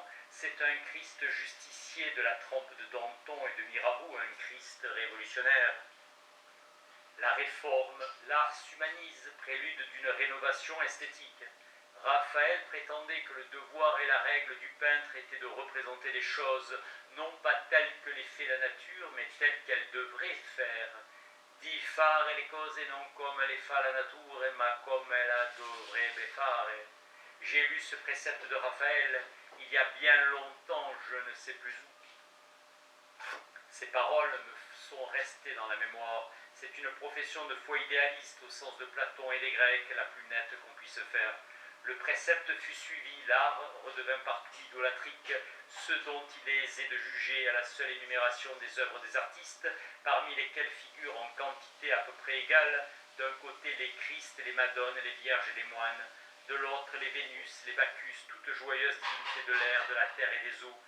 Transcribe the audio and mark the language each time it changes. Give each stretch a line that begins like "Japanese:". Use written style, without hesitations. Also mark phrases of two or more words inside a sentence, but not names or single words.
French: C'est un Christ justicier de la trempe de Danton et de Mirabeau, un Christ révolutionnaire. La réforme, l'art s'humanise, prélude d'une rénovation esthétique. Raphaël prétendait que le devoir et la règle du peintre étaient de représenter les choses, non pas telles que les fait la nature, mais telles qu'elles devraient faire.
Italian: Di fare le cose non come le fa la natura, ma come la dovrebbe fare.
French: J'ai lu ce précepte de Raphaël il y a bien longtemps, je ne sais plus où. Ces paroles me sont restées dans la mémoire. C'est une profession de foi idéaliste au sens de Platon et des Grecs, la plus nette qu'on puisse faire. Le précepte fut suivi, l'art redevint partout idolâtrique, ce dont il est aisé de juger à la seule énumération des œuvres des artistes, parmi lesquelles figurent en quantité à peu près égale, d'un côté les Christ, les Madones, les Vierges et les moines, de l'autre les Vénus, les Bacchus, toutes joyeuses divinités de l'air, de la terre et des eaux.